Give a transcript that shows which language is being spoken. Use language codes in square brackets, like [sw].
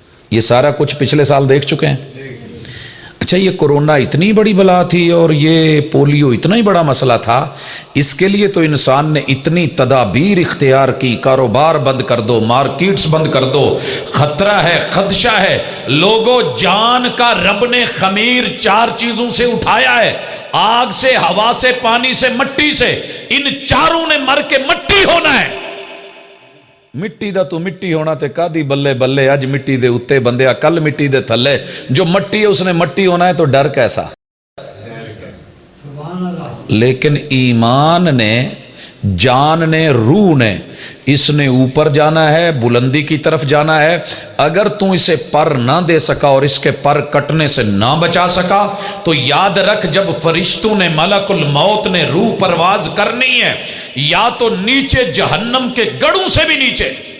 [ur] یہ سارا کچھ پچھلے سال دیکھ چکے ہیں. اچھا یہ کورونا اتنی بڑی بلا تھی اور یہ پولیو اتنا ہی بڑا مسئلہ تھا، اس کے لیے تو انسان نے اتنی تدابیر اختیار کی. کاروبار بند کر دو، مارکیٹس بند کر دو، خطرہ ہے، خدشہ ہے. لوگوں جان کا رب نے خمیر 4 چیزوں سے اٹھایا ہے، آگ سے، ہوا سے، پانی سے، مٹی سے. ان 4 نے مر کے مٹی ہونا ہے. [pa] مٹی دا تو مٹی ہونا تے کادی بلے بلے، اج مٹی دے اتے بندیا کل مٹی دے تھلے. [ur] جو مٹی ہے اس نے مٹی ہونا ہے تو ڈر کیسا؟ لیکن ایمان نے، جان نے، روح نے، اس نے اوپر جانا ہے، بلندی کی طرف جانا ہے. اگر تو اسے پر نہ دے سکا اور اس کے پر کٹنے سے نہ بچا سکا تو یاد رکھ جب فرشتوں نے، ملک الموت نے روح پرواز کرنی ہے، یا تو نیچے جہنم کے گڑھوں سے بھی نیچے.